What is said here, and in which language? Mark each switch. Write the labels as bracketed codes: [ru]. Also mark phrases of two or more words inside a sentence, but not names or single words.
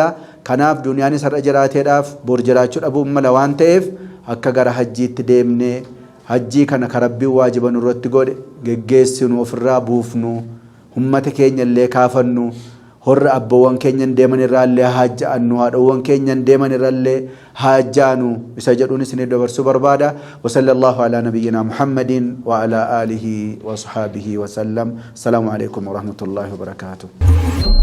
[om] Kanaaf duniyaanis har'a jiraateedhaaf bor jiraachuu dhabuu mala waan ta'eef akka gara hajjiitti deemnee hajjii kana ka rabbiin waajiba nurratti godhe geggeessinu ofirraa buufnu ummata keenya illee kaafannu horra abbawwan keenyan deeman irraallee haajja'annu haadhawwan keenyan deeman irraallee haajjaanu isa jedhuun isin dabarsuu barbaada. [ar] وصلى الله على نبينا محمد وعلى آله وصحبه وسلم. السلام عليكم ورحمة الله وبركاته.